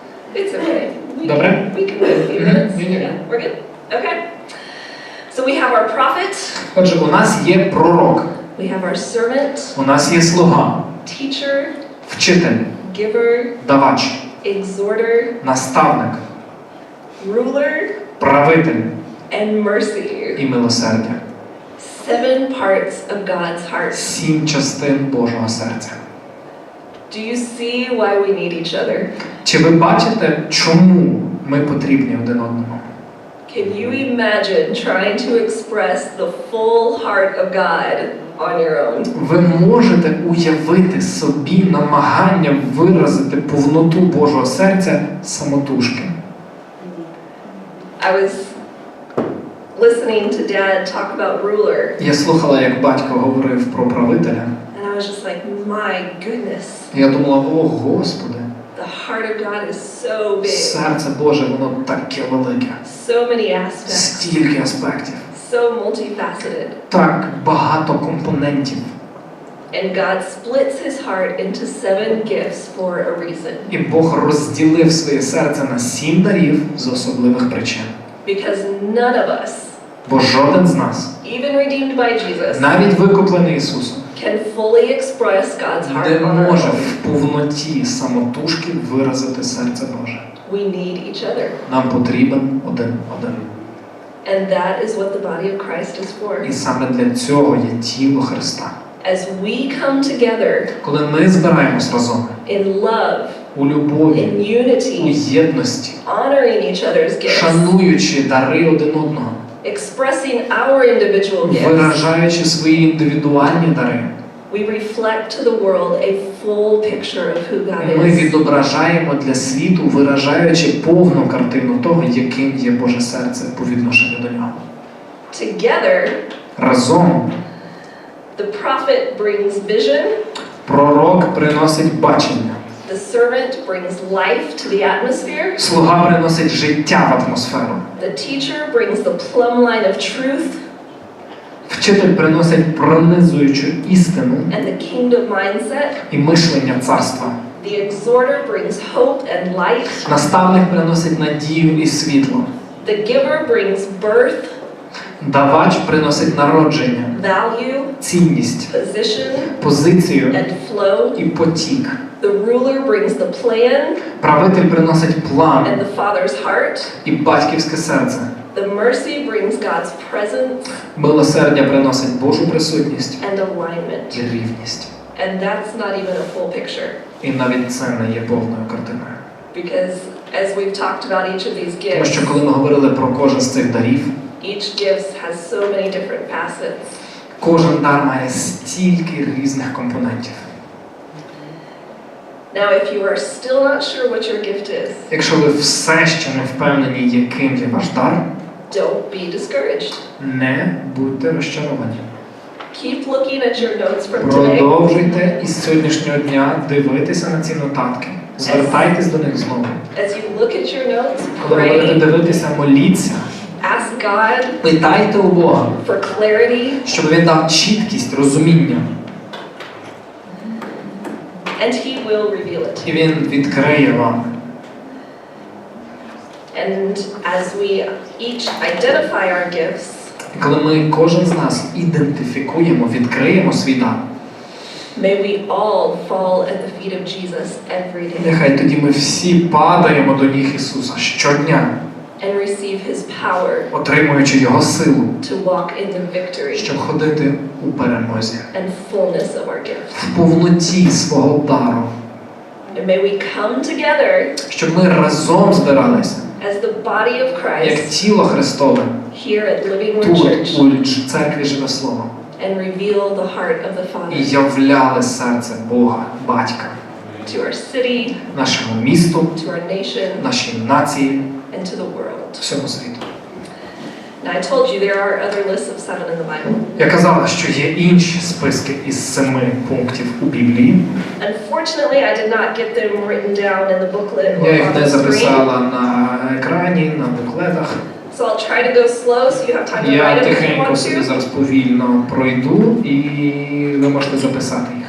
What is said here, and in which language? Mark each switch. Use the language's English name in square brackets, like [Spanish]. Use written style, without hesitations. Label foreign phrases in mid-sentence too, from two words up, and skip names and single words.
[English] It's okay. [Ukrainian] Добре? [English] We can wait a few minutes. Yeah, we're good? Okay. So we have our prophet. [Ukrainian] Отже, у нас є пророк, [English] We have our servant, [Ukrainian] у нас є слуга, [English] teacher, [Ukrainian] вчитель, [English] giver, [Ukrainian] давач, [English] exhorter, [Ukrainian] наставник, [English] ruler, [Ukrainian] правитель [English] and mercy. [Ukrainian] і милосердя. [English] 7 parts of God's heart. [Ukrainian] 7 частин Божого серця. [English] Do you see why we need each other? [Ukrainian] Чи ви бачите, чому ми потрібні один одному? [English] Can you imagine trying to express the full heart of God on your own? [Ukrainian] Ви можете уявити собі намагання виразити повноту Божого серця самотужки. [English] I was listening to Dad talk about ruler. [Ukrainian] Я слухала, як батько говорив про правителя. [English] And I was just like, my goodness. [Ukrainian] Я думала, о, Господи, [English] The heart of God is so big. [Ukrainian] серце Боже, воно таке велике. [English] So many aspects. [Ukrainian] Стільки аспектів. [English] So multifaceted. [Ukrainian] Так багато компонентів. [English] And God splits his heart into 7 gifts for a reason. [Ukrainian] І Бог розділив своє серце на 7 дарів з особливих причин. [English] Because none of us, [Ukrainian] Бо жоден з нас, [English] even redeemed by Jesus, [Ukrainian] навіть викуплений Ісусом, [English] can fully express God's heart [Ukrainian] не [English] on our [Ukrainian] може [English] own. [Ukrainian] в повноті самотужки виразити серце Боже. [English] We need each other. [Ukrainian] Нам потрібен один. [English] And that is what the body of Christ is for. [Ukrainian] І саме для цього є тіло Христа. [English] As we come together [Ukrainian] Коли ми збираємось разом [English] in love, [Ukrainian] у любові, [English] in [Ukrainian] у [English] unity, [Ukrainian] єдності, [English] honoring each other's gifts, [Ukrainian] шануючи дари один одного, [English] expressing our individual gifts, [Ukrainian] виражаючи свої індивідуальні дари, [English] we reflect to the world a full picture of who God [Ukrainian] ми [English] is. [Ukrainian] відображаємо для світу, виражаючи повну картину того, яким є Боже серце по відношенню до нього. [English] Together, [Ukrainian] Разом [English] the prophet brings vision, [Ukrainian] пророк приносить бачення, [English] the servant brings life to the atmosphere, [Ukrainian] слуга приносить життя в атмосферу, [English] the teacher brings the plumb line of truth, [Ukrainian] вчитель приносить пронизуючу істину [English] and the kingdom mindset, [Ukrainian] і мишлення царства, [English] the exhorter brings hope and light, [Ukrainian] наставник приносить надію і світло, [English] the giver brings birth, [Ukrainian] давач приносить народження, [English] value, [Ukrainian] цінність, [English] position, [Ukrainian] позицію [English] and flow, [Ukrainian] і потік. [English] the ruler brings the plan [Ukrainian] Правитель приносить [English] and [Ukrainian] план [English] the father's heart, [Ukrainian] і батьківське серце. [English] the mercy brings God's presence [Ukrainian] Милосердя приносить Божу присутність [English] and alignment. [Ukrainian] і рівність. [English] And that's not even a full picture. [Ukrainian] І навіть це не є повною картиною. [English] Because as we've talked about each of these [Ukrainian] Тому [English] gifts, [Ukrainian] що коли ми говорили про кожен з цих дарів, [English] each gift has so many different facets. [Ukrainian] кожен дар має стільки різних компонентів. [English] Now, if you are still not sure what your gift is, [Ukrainian] Якщо ви все ще не впевнені, яким є ваш дар, [English] don't be discouraged. [Ukrainian] не будьте розчаровані. [English] Keep looking at your notes from today. [Ukrainian] Продовжуйте із сьогоднішнього дня дивитися на ці нотатки. Звертайтесь до них знову. [English] As you look at your notes, [Ukrainian] Коли ви будете [English] pray, [Ukrainian] дивитися, моліться. [English] ask God [Ukrainian] Питайте у Бога, [English] for clarity, [Ukrainian] щоб Він дав чіткість, розуміння. [English] and He will reveal it. [Ukrainian] І Він відкриє вам. [English] And as we each identify our gifts, [Ukrainian] І коли ми, кожен з нас, ідентифікуємо, відкриємо свій дар, [English] may we all fall at the feet of Jesus every day [Ukrainian] нехай тоді ми всі падаємо до ніг Ісуса щодня, [English] and receive His power [Ukrainian] отримуючи Його силу, [English] to walk in the victory [Ukrainian] щоб ходити у перемозі, [English] and fullness of our gifts. [Ukrainian] в повноті свого дару, [English] And may we come together [Ukrainian] щоб ми разом збиралися, [English] as the body of [Ukrainian] як [English] Christ [Ukrainian] тіло Христове, [English] here at Living Word [Ukrainian] тут, [English] Church [Ukrainian] у церкві Живе Слово, [English] and reveal the heart of the [Ukrainian] і [English] Father [Ukrainian] являли серце Бога, Батька, [English] to our city, [Ukrainian] нашому місту, [English] to our nation, [Ukrainian] нашій нації, [English] and to the world. [Ukrainian] всьому світу. [English] Now, I told you there are other lists of 7 in the Bible. [Ukrainian] Я казала, що є інші списки із 7 пунктів у Біблії. [English] Unfortunately, I did not get them written down in the booklet [Ukrainian] Я [English] or [Ukrainian] їх [English] on [Ukrainian] не [English] the screen. [Ukrainian] записала на екрані, на буклетах. [English] So I'll try to go slow so you have time to [Ukrainian] Я [English] write it if you [Ukrainian] тихенько [English] want [Ukrainian] собі [English] to. [Ukrainian] зараз повільно пройду, і ви можете записати їх.